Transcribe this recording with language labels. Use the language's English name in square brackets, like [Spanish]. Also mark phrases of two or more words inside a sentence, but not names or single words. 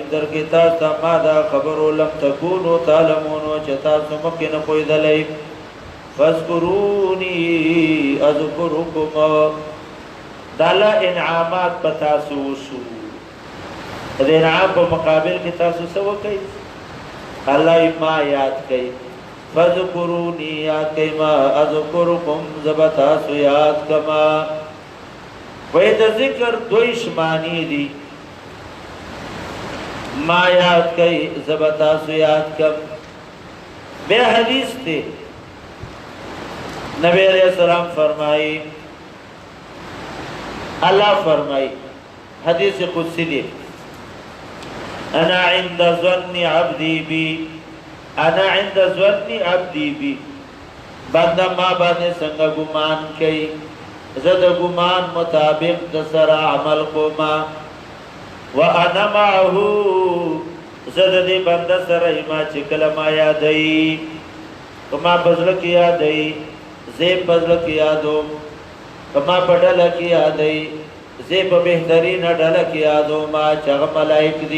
[Pashto] درکې تاسو ته ما د خبرو [Arabic] لم تکونو تعلمون [Pashto] چې تاسو مخکې نه پوهېدلی [Arabic] فاذکرونی اذکرکم [Pashto] دا الله انعامات په تاسو وشو د انعام په مقابل کې تاسو څه وکئ الله ما یاد کئ فاذکرونی یاد کئ ما اذکرکم زه به تاسو یاد کما وایي د ذکر دویش معنی دي ما یاد کئ زه به تاسو یاد کم بیا حدیث دی نبی علیہ السلام فرمائی اللہ فرمائی حدیث قدسی دی [Arabic] انا عند ظن عبدي بي، انا عند ظن عبدي بي، [Pashto] بنده ما باندې څنګه ګمان کوي، زه د ګمان مطابق د سره عمل کوما. [Arabic] وانا معه، [Pashto] زه د دې بنده سره ما چې کله ما یادوي، کما پزړه کې یادوي، زه پزړه کې یادوم، کما په ډله کې یادوي، زه په بهترین ډله کې یادوم چې هغه ملائک دي.